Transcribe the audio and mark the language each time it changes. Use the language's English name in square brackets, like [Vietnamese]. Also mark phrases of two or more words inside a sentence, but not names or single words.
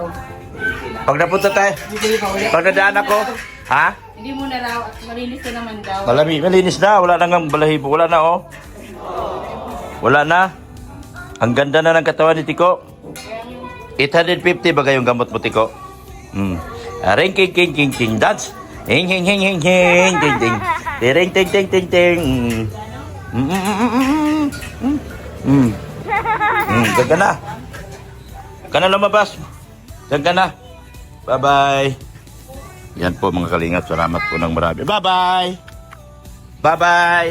[Filipino] Pag napunta tayo, Bibili pa ulit. pag nadaan ako, ha? Hindi mo na raw. At malinis na naman daw. Malinis na. Wala na nga balahibo. Wala na, oh. Wala na. Ang ganda na ng katawan ni Tiko. 850 ba kayong gamot mo, Tiko? Ring, king, king, king, king, dance. Hing, hing, hing, hing, hing, ding, ding. Ting, ting, ting, ting, ting. Diyan ka na. Ka na lumabas. Diyan ka na. Bye-bye. Yan po mga kalingap. Salamat po ng marami. Bye-bye. Bye-bye.